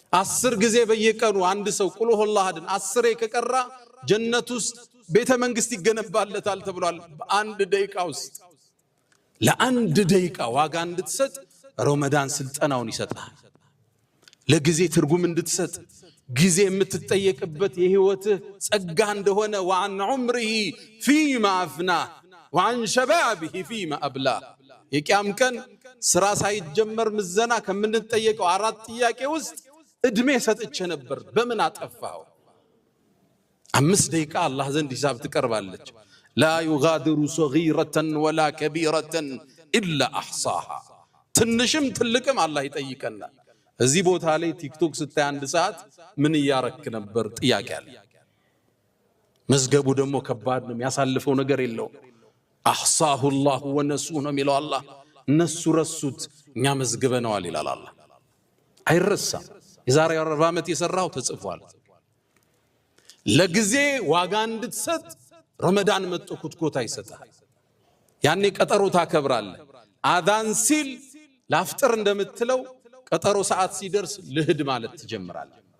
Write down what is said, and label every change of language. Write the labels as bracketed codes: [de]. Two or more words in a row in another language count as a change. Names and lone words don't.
[am] 10 ጊዜ በየቀኑ አንድ ሰው ቁል ሁወላህ አሐድን 10 ከቀራ ጀነት ውስጥ ቤተ መንግስት ይገነባለታል ተብሏል። በአንድ ደቂቃ ውስጥ ለአንድ ደቂቃ ዋጋ እንድትሰጥ ረመዳን ስልጠናውን ይሰጣል። ለጊዜ ትርጉም እንድትሰጥ ጊዜ የምትጠየቅበት የህይወትህ ጸጋ እንደሆነ [ar] وعن عمره فيما أفناه وعن شبابه فيما أبلاه [am] የቂያም ቀን ስራ ሳይጀመር ምዘና ከምንጠየቀው 4 ጥያቄ ውስጥ እድሜ ሰጥቼ ነበር በምን አጠፋው? 5 ደቂቃ አላህ ዘንድ ሂሳብ ትቀርባለች። [ar] لا يغادر صغيرة ولا كبيرة إلا أحصاها [am] ትንሽም ትልቅም አላህ ይጠይቀናል። እዚህ ቦታ ላይ ቲክቶክ ስታይ 1 ሰዓት ምን ያረክ ነበር ጥያቄ አለ። መዝገቡ ደግሞ ከባድ ነው፣ ያሳልፈው ነገር የለው። [ar] أحصاه الله ونسوه [am] ነው የሚለው አላህ። እነሱ ረሱት እኛ መዝግበነዋል ይላል አላህ። አይረሳም። የዛሬ 40 ዓመት የሰራው ተጽፏል። ለጊዜ ዋጋ እንድትሰጥ ረመዳን መጥቶ ኩትኮታ ይሰጣል። ያኔ ቀጠሮ ታከብራለህ። አዛን ሲል ላፍጥር እንደምትለው ቀጠሮ ሰዓት ሲደርስ ልህድ ማለት ትጀምራለህ።